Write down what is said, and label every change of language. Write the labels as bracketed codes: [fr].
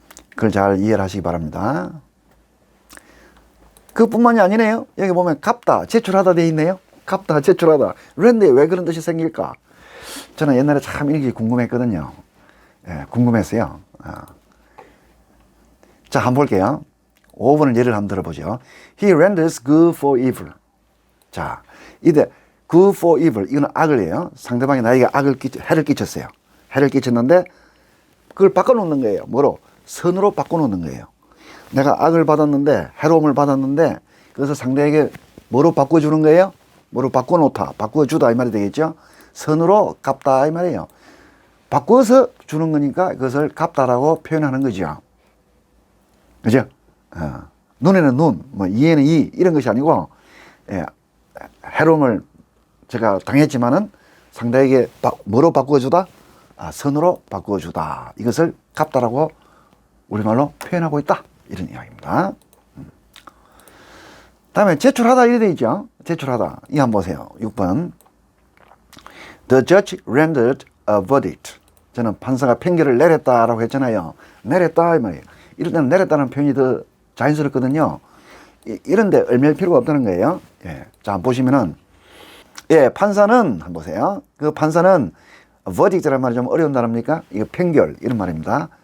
[ko] 그걸 잘 이해를 하시기 바랍니다. 그뿐만이 아니네요. 여기 보면 갚다, 제출하다 돼 있네요. 갚다, 제출하다. 그런데 왜 그런 뜻이 생길까? 저는 옛날에 참 이게 궁금했거든요. 예, 궁금했어요. 자, 한번 볼게요. 5번을 예를 한번 들어보죠. [en] He renders good for evil. [ko] 자, 이때 [en] good for evil, [ko] 이거는 악을 해요. 상대방이 나에게 해를 끼쳤어요. 해를 끼쳤는데 그걸 바꿔놓는 거예요. 뭐로? 선으로 바꿔놓는 거예요. 내가 악을 받았는데, 해로움을 받았는데, 그래서 상대에게 뭐로 바꿔주는 거예요? 뭐로 바꿔놓다, 바꿔주다 이 말이 되겠죠? 선으로 갚다 이 말이에요. 바꿔서 주는 거니까 그것을 갚다라고 표현하는 거죠. 그죠? 눈에는 눈, 뭐 이에는 이, 이런 것이 아니고, 예, 해로움을 제가 당했지만은 상대에게 뭐로 바꿔주다? 선으로 바꿔주다. 이것을 갚다라고 우리말로 표현하고 있다. 이런 이야기입니다. 다음에 제출하다 이렇게 되어 있죠. 제출하다. 이 한번 보세요. 6번. [en] The judge rendered a verdict. [ko] 저는 판사가 판결을 내렸다라고 했잖아요. 내렸다 이 말이에요. 이럴 때는 내렸다는 표현이 더 자연스럽거든요. 이런데 얽매일 필요가 없다는 거예요. 예. 자, 한번 보시면은, 예, 판사는, 한번 보세요. 그 판사는, verdict라는 말이 좀 어려운 단어입니까? 이거 판결, 이런 말입니다.